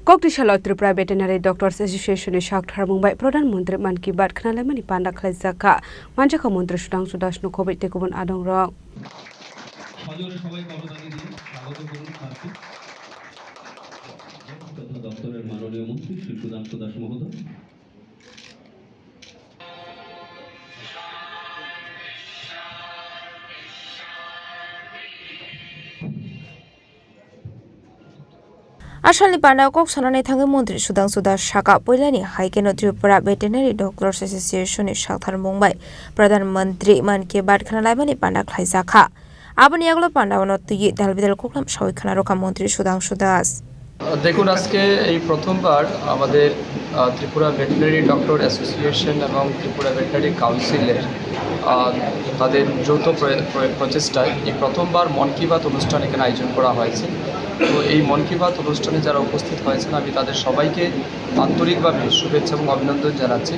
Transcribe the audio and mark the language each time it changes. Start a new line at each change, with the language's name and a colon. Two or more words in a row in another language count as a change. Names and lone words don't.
Kok Borok: Kokdishalot Tripura Veterinary Doctors Association Shakthar Mumbai Pradhanmantri Man Ki Baat Khnalamani Panda Khlaijaka Manjaka Mantri Sudang Sudashnu Covid Tekubun Adong Rong
Bangla: দপ্তরের মাননীয় মন্ত্রী শ্রী সুধাংশু দাস মহোদয়
Kok Borok: Asalni Panda Kok Sanani Thangi Mantri Sudangsu Das Shaka Poilani Haikeno Tripura Veterinary Doctors Association Shakthar Mumbai Pradhanmantri Man Ki Baat Khnalamani Panda Khlaijaka Abani Aglo Panda Onotyi Dalbidal Koklam Shawikkhana Roka Mantri Sudangsu Das
Bangla: দেখুন আজকে এই প্রথমবার আমাদের ত্রিপুরা ভেটেরিনারি ডক্টর অ্যাসোসিয়েশন এবং ত্রিপুরা ভেটেরিনারি কাউন্সিলের তাদের যৌথ প্রচেষ্টায় এই প্রথমবার মন কি বাত অনুষ্ঠান এখানে আয়োজন করা হয়েছে। তো এই মন কি বাত অনুষ্ঠানে যারা উপস্থিত হয়েছেন আমি তাদের সবাইকে আন্তরিকভাবে শুভেচ্ছা এবং অভিনন্দন জানাচ্ছি।